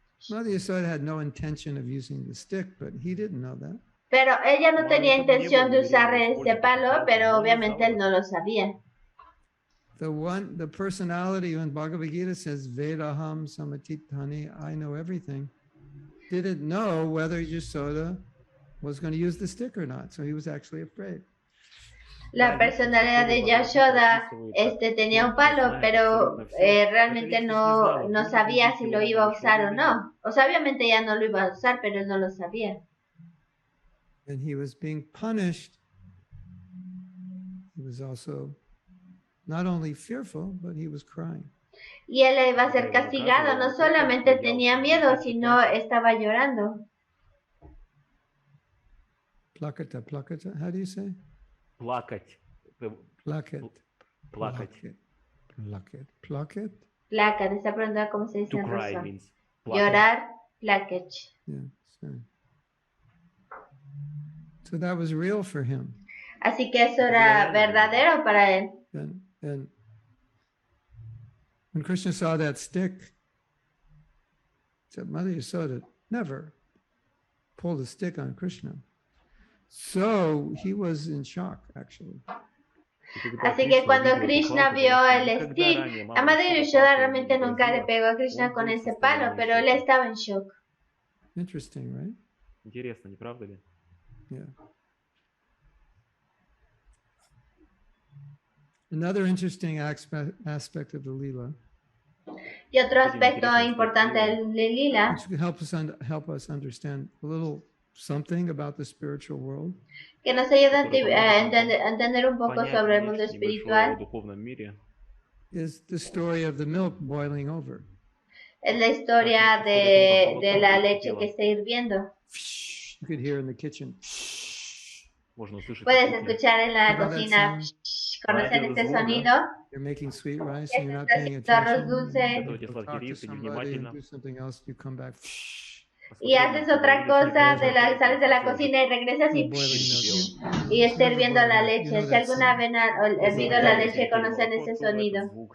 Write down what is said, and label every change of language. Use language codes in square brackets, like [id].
[en] Mother Yashoda had no intention of using the stick, but he didn't know that. [es] Pero ella no tenía intención de usar este palo, pero obviamente él no lo sabía. [en] The personality when Bhagavad Gita says Vedaham Samatitani, I know everything, didn't know whether Yashoda was going to use the stick or not, so he was actually afraid. [es] La personalidad de Yashoda tenía un palo, pero realmente no sabía si lo iba a usar o no. O sea, obviamente ya no lo iba a usar, pero él no lo sabía. [en] And he was being punished. He was also not only fearful, but he was crying. [es] Y él iba a ser castigado, no solamente tenía miedo, sino estaba llorando. [en] Plakata, plakata, how do you say? [ru] Плакать. Placket. Плакать. Placket. Placket. [es] Placat, está preguntando cómo se dice [en] To [es] en [en] cry [es] ruso. [en] means [es] Llorar, placket. [en] Yeah, so that was real for him. [es] Así que eso era verdadero para él. [en] And when Krishna saw that stick, he said, Mother Yashoda never pulled a stick on Krishna. So he was in shock, actually. [es] Así que cuando Krishna vio el stick, la madre Yashoda realmente nunca le pegó a Krishna con ese palo, pero él estaba en shock. [en] Interesting, right? [ru] Интересно, не правда ли? [en] Yeah. Another interesting aspect of the Lila, [es] y otro aspecto importante del lila, [en] which can help us understand a little something about the spiritual world, [es] que nos ayuda a entender un poco sobre el mundo espiritual, [en] is the story of the milk boiling over. [es] Es la historia de la leche que está hirviendo. [en] You could hear in the kitchen. [es] Puedes escuchar en la cocina. ¿Conocen este sonido? [en] You're making sweet rice and you're not paying [es] Arroz dulce. [en] attention. You talk to somebody and do something else, you come back. [es] Y haces otra cosa, sales de la cocina y regresas y está hirviendo la leche. Si alguna vez han hervido la leche, conocen ese sonido.